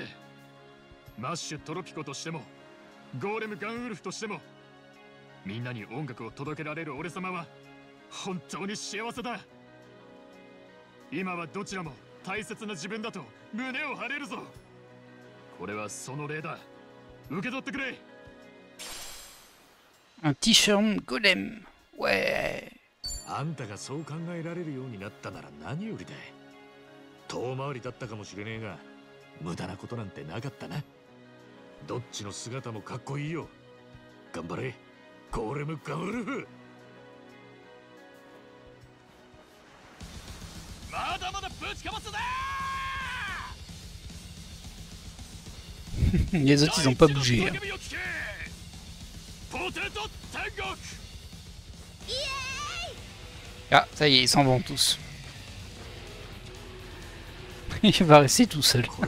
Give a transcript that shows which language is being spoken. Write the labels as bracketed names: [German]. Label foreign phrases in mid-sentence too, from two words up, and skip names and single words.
[Japanese] マッシュ・トロピコとしてもゴーレム・ガンウルフとしても、みんなに音楽を届けられる俺様は本当に幸せだ。今はどちらも大切な自分だと胸を張れるぞ。これはその礼だ。受け取ってくれ。 [French] Un t-shirt golem. Ouais. [Japanese] あんたがそう考えられるようになったなら何よりだ。遠回りだったかもしれねえが、無駄なことなんてなかったな。どっちの姿もかっこいいよ。頑張れ、ゴーレム・ガンウルフ。まだまだぶちかますぜ。 [French] Les autres, ils ont pas bougé. Hein. Ah, ça y est, ils s'en vont tous. Il va rester tout seul.